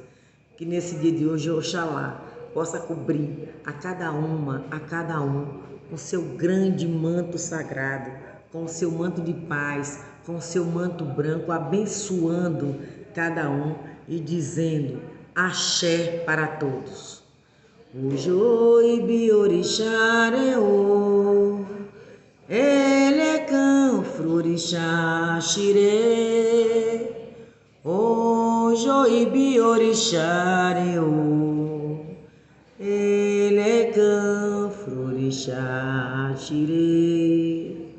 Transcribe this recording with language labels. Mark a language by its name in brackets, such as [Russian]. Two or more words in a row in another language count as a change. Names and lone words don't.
[Portuguese] Que nesse dia de hoje, Oxalá possa cobrir a cada uma, a cada um, com seu grande manto sagrado, com o seu manto de paz, com o seu manto branco, abençoando cada um e dizendo axé para todos. [Yoruba] Ojoi biorixareo, elecão frorixá xire, ojoi biorixareo, elecão frorixá xire.